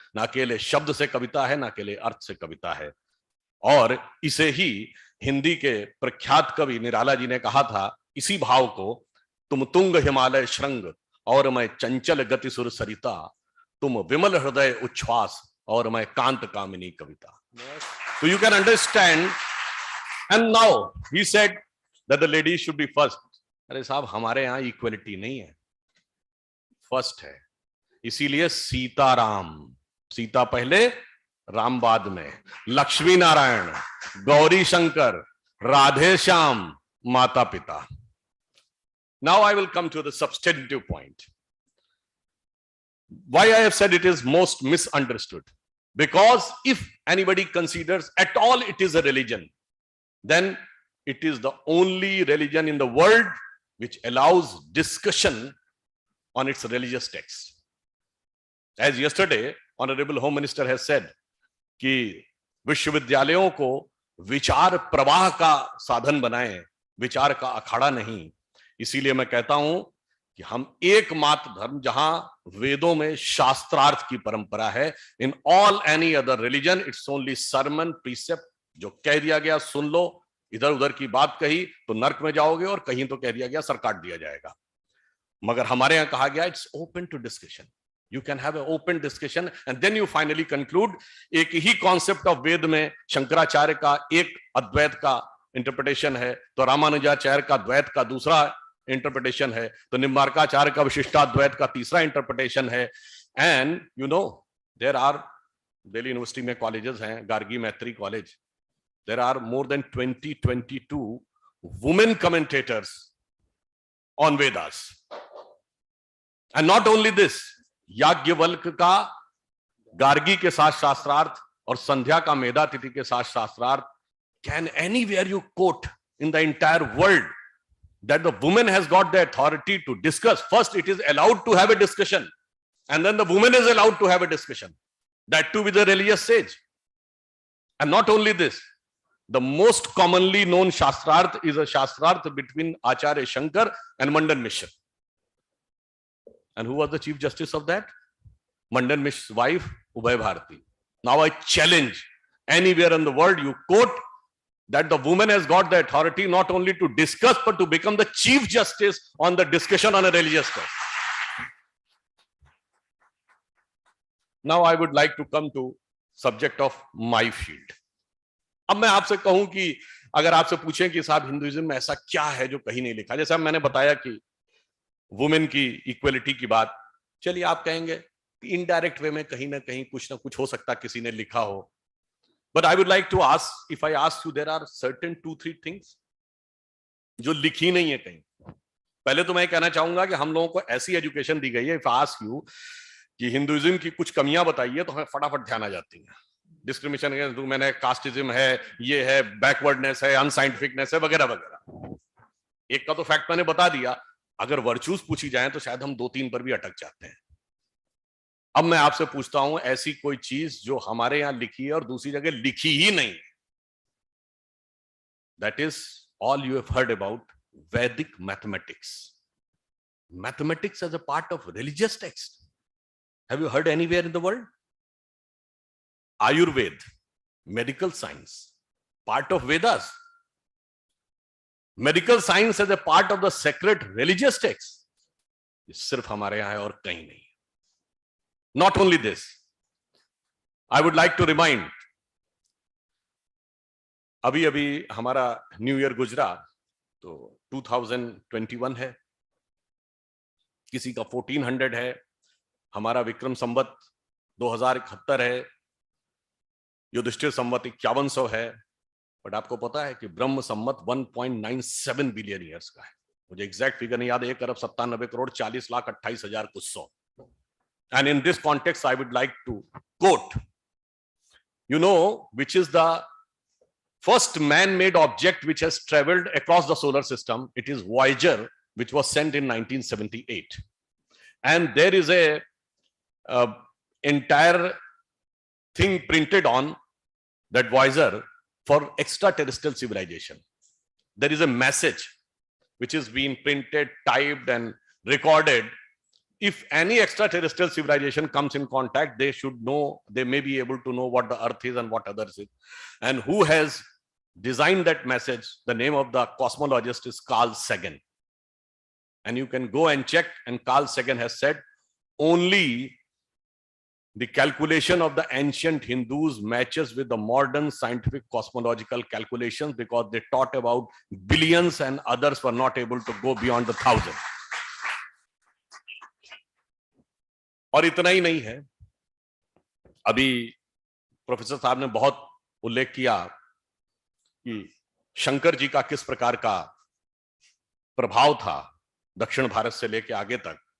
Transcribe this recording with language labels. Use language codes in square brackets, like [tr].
[hi] ना अकेले शब्द से कविता है, ना अकेले अर्थ से कविता है। और इसे ही हिंदी के प्रख्यात कवि निराला जी ने कहा था, इसी भाव को, तुम तुंग हिमालय श्रृंग और मैं चंचल गति सुर सरिता, तुम विमल हृदय उच्छ्वास और मैं कांत कामिनी कविता। [en] So you can understand. And now he said that the ladies should be first. [hi] अरे साहब, हमारे यहाँ इक्वलिटी नहीं है, फर्स्ट है। इसीलिए सीताराम, सीता पहले, राम बाद में, लक्ष्मी नारायण, गौरी शंकर, राधे श्याम, माता पिता. [en] Now I will come to the substantive point. Why I have said it is most misunderstood. Because if anybody considers at all it is a religion, then it is the only religion in the world which allows discussion on its religious text. As yesterday, Honorable Home Minister has said [hi] कि विश्वविद्यालयों को विचार प्रवाह का साधन बनाएं, विचार का अखाड़ा नहीं। इसीलिए मैं कहता हूं कि हम एकमात्र धर्म जहां वेदों में शास्त्रार्थ की परंपरा है, [en] in all any other religion it's only sermon precept, [hi] जो कह दिया गया सुन लो, इधर उधर की बात कही तो नर्क में जाओगे, और कहीं तो कह दिया गया सर काट दिया जाएगा। मगर हमारे यहाँ कहा गया [en] It's open to discussion, you can have a open discussion and then you finally conclude. [hi] एक ही कॉन्सेप्ट ऑफ वेद में शंकराचार्य का एक अद्वैत का इंटरप्रिटेशन है, तो रामानुजाचार्य का द्वैत का दूसरा इंटरप्रिटेशन है, तो निम्बार्काचार्य का विशिष्टाद्वैत का तीसरा इंटरप्रिटेशन है। [en] and you know there are, [hi] Delhi university में कॉलेजेस हैं, गार्गी मैत्री college, [en] there are more than 22 women commentators on Vedas. And not only this, [hi] Yajnavalkya का गार्गी के साथ शास्त्रार्थ [en] और संध्या का मेधातिथि के साथ शास्त्रार्थ, can anywhere you quote in the entire world that the woman has got the authority to discuss? First, it is allowed to have a discussion, and then the woman is allowed to have a discussion, that too with a religious sage. And not only this, the most commonly known shastrarth is a shastrarth between Acharya Shankar and Mandan Mishra. And who was the chief justice of that? Mandan Mishra's wife, Ubhay Bharati. Now I challenge, anywhere in the world you quote that the woman has got the authority not only to discuss but to become the chief justice on the discussion on a religious case. Now I would like to come to subject of my field. [hi] अब मैं आपसे कहूं कि अगर आपसे पूछें कि साहब हिंदुइज्म में ऐसा क्या है जो कहीं नहीं लिखा, जैसे मैंने बताया कि वुमेन की इक्वलिटी की बात, चलिए आप कहेंगे कि इनडायरेक्ट वे में कहीं ना कहीं कुछ ना कुछ हो सकता किसी ने लिखा हो. [en] But I would like to ask, if I ask you, there are certain 2-3 things [hi] जो लिखी नहीं है कहीं. पहले तो मैं कहना चाहूंगा कि हम लोगों को ऐसी एजुकेशन दी गई है, [en] if I ask you [hi] कि हिंदुइज्म की कुछ कमियां बताइए तो हमें फटाफट ध्यान आ जाती है. [en] discrimination against women [hi] है, कास्टिज्म है, ये है, बैकवर्डनेस है, अनसाइंटिफिकनेस है, वगैरह वगैरह. एक का तो फैक्ट मैंने बता दिया. अगर वर्च्यूज पूछी जाए तो शायद हम 2-3 पर भी अटक जाते हैं. अब मैं आपसे पूछता हूं ऐसी कोई चीज जो हमारे यहां लिखी है और दूसरी जगह लिखी ही नहीं. [en] That is all you have heard about Vedic mathematics. Mathematics as a part of religious text. Have you heard anywhere in the world? Ayurveda, medical science, part of Vedas. Medical science as a part of the sacred religious text. [hi] ये सिर्फ हमारे यहाँ है और कहीं नहीं. [en] Not only this, I would like to remind, [hi] अभी अभी हमारा न्यू ईयर गुजरा तो 2021 है, किसी का 1400 है, हमारा विक्रम संवत 2071 है, युधिष्ठिर संवत 5100 है. बट आपको पता है कि ब्रह्म संवत 1.97 बिलियन ईयर्स का है. मुझे एग्जैक्ट फिगर नहीं याद, 1,97,40,28,000 कुछ सौ. [en] And in this context I would like to quote, you know which is the first man made object which has travelled across the solar system. It is Voyager, which was sent in 1978. And there is a entire thing printed on that Voyager for extraterrestrial civilization. There is a message which is being printed, typed, and recorded. If any extraterrestrial civilization comes in contact, they should know, they may be able to know what the earth is and what others is. And who has designed that message? The name of the cosmologist is Carl Sagan. And you can go and check, and Carl Sagan has said only the calculation of the ancient Hindus matches with the modern scientific cosmological calculations, because they taught about billions and others were not able to go beyond the 1,000. [hi] और इतना ही नहीं है, अभी professor साहब ने बहुत उल्लेख किया कि शंकर जी का किस प्रकार का प्रभाव था दक्षिण भारत से लेकर आगे तक.